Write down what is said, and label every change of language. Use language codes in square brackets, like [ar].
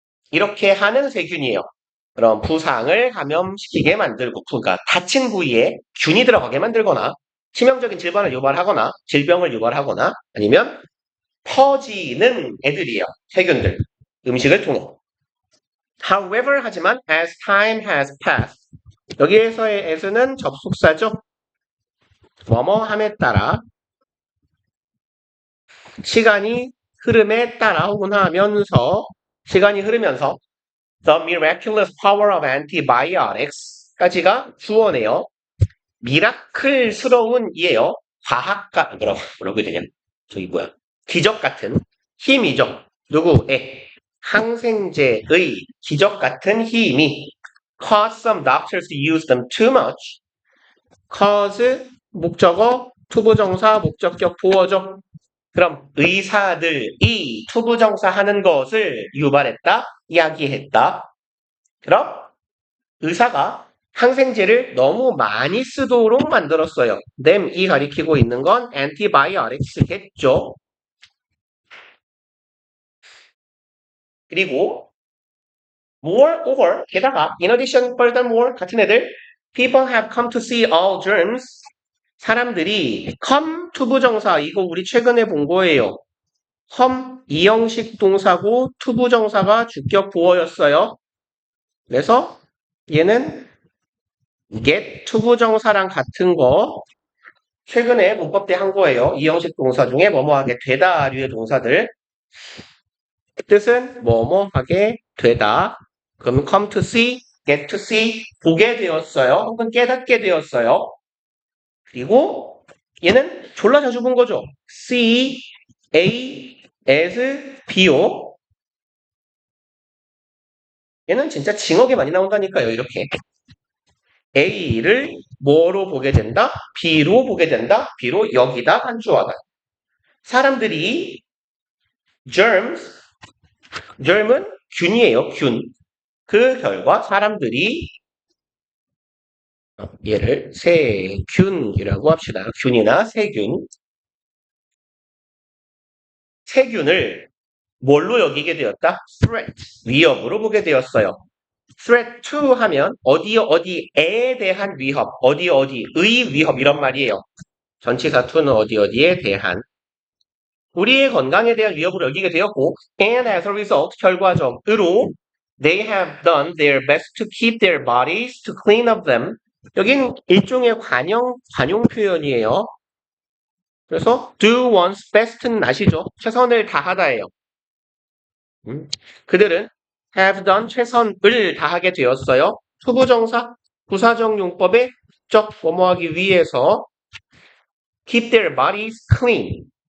[ko] 이렇게 하는 세균이에요. 그럼 부상을 감염시키게 만들고, 그러니까 다친 부위에 균이 들어가게 만들거나, 치명적인 질병을 유발하거나, 아니면 퍼지는 애들이에요. 세균들. 음식을 통해. [en] However, [ko] 하지만, [en] as time has passed. [ko] 여기에서의 as는 접속사죠. 뭐뭐함에 따라, 시간이 흐름에 따라 혹은 하면서, 시간이 흐르면서, [en] The miraculous power of antibiotics [ko] 까지가 주어네요. 미라클스러운 이에요. 과학가, 뭐라고 해야 되냐? 저기 뭐야. 기적 같은 힘이죠. 누구에? 항생제의 기적 같은 힘이 [en] cause some doctors to use them too much. [ko] cause 목적어, 투부정사, 목적격, 보어죠. 그럼 의사들이 투부정사 하는 것을 유발했다, 이야기했다. 그럼 의사가 항생제를 너무 많이 쓰도록 만들었어요. them이 가리키고 있는 건 antibiotics겠죠. [en] 그리고 moreover, [ko] 게다가 [en] in addition, furthermore [ko] 같은 애들 [en] people have come to see all germs. [ko] 사람들이 come 투부정사 이거 우리 최근에 본 거예요. come 이형식 동사고 투부정사가 주격 보어였어요. 그래서 얘는 get 투부정사랑 같은 거 최근에 문법 때 한 거예요. 이형식 동사 중에 뭐뭐하게 되다 류의 동사들 뜻은 뭐뭐하게 되다. 그러면 come to see, get to see 보게 되었어요. 혹은 깨닫게 되었어요. 그리고 얘는 졸라 자주 본 거죠. see, a, as, bo 얘는 진짜 징역에 많이 나온다니까요. 이렇게 A를 뭐로 보게 된다? B로 보게 된다? B로 여기다 한주하다. 사람들이 germ은 균이에요. 균. 그 결과 사람들이 얘를 세균이라고 합시다. 균이나 세균. 세균을 뭘로 여기게 되었다? threat, 위협으로 보게 되었어요. threat to 하면 어디에 대한 위협, 어디의 위협 이런 말이에요. 전치사 to는 어디에 대한 우리의 건강에 대한 위협으로 여기게 되었고 [en] and as a result [ko] 결과적으로 [en] they have done their best to keep their bodies to clean of them. [ko] 여긴 일종의 관용 표현이에요. 그래서 do one's best는 아시죠? 최선을 다하다예요. 그들은 have done 최선을 다하게 되었어요. 투부정사 부사적 용법의 적 뭐뭐하기 위해서 [en] keep their bodies clean.